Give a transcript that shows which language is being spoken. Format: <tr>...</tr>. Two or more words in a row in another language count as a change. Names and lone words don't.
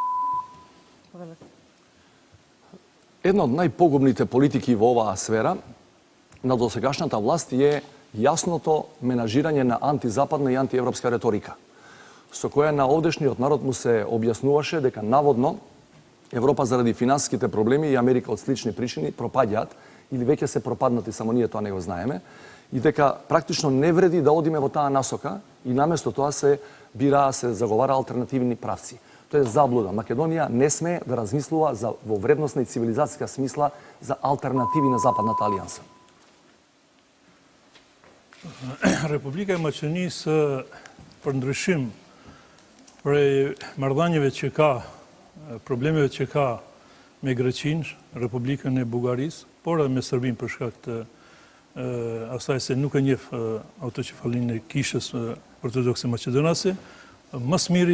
<mk>Една од најпогубните политики во оваа сфера на досегашната власт е јасното менажирање на антизападна и антиевропска реторика, со која на овдешниот народ му се објаснуваше дека наводно Европа заради финансиските проблеми и Америка од слични причини пропаѓаат или веќе се пропаднати, само ние тоа не го знаеме, и дека практично не вреди да одиме во таа насока и наместо тоа се заговара алтернативни правци. Тоа е заблуда. Македонија не смее да размислува во вредносна и цивилизацијска смисла за алтернативи на Западната алијанса.</mk> <sq>Republika e Maqedonisë për ndryshim prej marrëdhënieve që ka, problemeve që ka me Greqinë, Republikën e Bugarisë, por edhe me Serbinë për shkak të asaj se nuk e njeh autokefalinë e kishës ortodokse maqedonase, më së miri</sq>